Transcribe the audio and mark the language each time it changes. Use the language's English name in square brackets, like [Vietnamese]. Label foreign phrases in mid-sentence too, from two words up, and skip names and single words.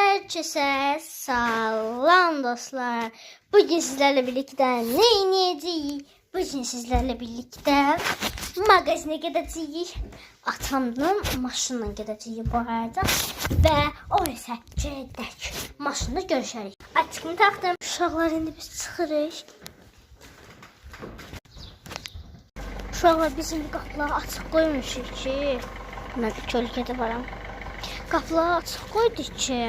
[Turkish] Herkese salam dostlar. Bugün sizlerle birlikte ne ineceğiz? Bugün sizlerle birlikte magazine gideceğiz. Atamın maşınla gideceğiz bu arada. [Azerbaijani] Ve o ise gedək maşında görüşərik. Açıqımı taxdım. Uşaqlar indi biz çıxırıq. Uşaqlar biz indi qapıları açıq qoymuşuq ki. Mən kölgədə varam. Qapıları açıq qoyduk ki.